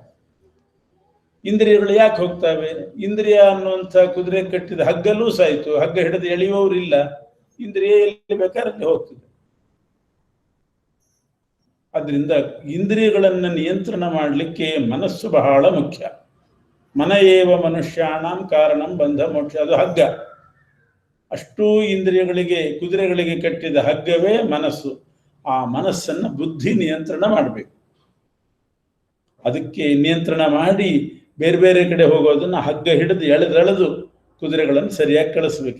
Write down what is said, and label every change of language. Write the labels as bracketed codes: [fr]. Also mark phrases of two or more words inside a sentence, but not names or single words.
[kn] ಇಂದ್ರಿಯಗಳು ಯಾಕೆ ಹೋಗ್ತವೆ? ಇಂದ್ರಿಯ ಅನ್ನುವಂಥ ಕುದುರೆ ಕಟ್ಟಿದ ಹಗ್ಗಲ್ಲೂ ಸಾಯ್ತು, ಹಗ್ಗ ಹಿಡಿದು ಎಳೆಯುವವರಿಲ್ಲ, ಇಂದ್ರಿಯ ಎಲ್ಲಿ ಬೇಕಾದ್ರೆ ಹೋಗ್ತದೆ. ಅದರಿಂದ ಇಂದ್ರಿಯಗಳನ್ನು ನಿಯಂತ್ರಣ ಮಾಡಲಿಕ್ಕೆ ಮನಸ್ಸು ಬಹಳ ಮುಖ್ಯ. [sa] ಮನ ಏವ ಮನುಷ್ಯಾಣಂ ಕಾರಣಂ ಬಂಧ ಮೋಕ್ಷ. [kn] ಅದು ಹಗ್ಗ. ಅಷ್ಟೂ ಇಂದ್ರಿಯಗಳಿಗೆ, ಕುದುರೆಗಳಿಗೆ ಕಟ್ಟಿದ ಹಗ್ಗವೇ ಮನಸ್ಸು. ಆ ಮನಸ್ಸನ್ನು ಬುದ್ಧಿ ನಿಯಂತ್ರಣ ಮಾಡಬೇಕು. ಅದಕ್ಕೆ ನಿಯಂತ್ರಣ ಮಾಡಿ ಬೇರೆ ಬೇರೆ ಕಡೆ ಹೋಗೋದನ್ನ ಹಗ್ಗ ಹಿಡಿದು ಎಳೆದೆಳೆದು ಕುದುರೆಗಳನ್ನು ಸರಿಯಾಗಿ ಕಳಿಸ್ಬೇಕು.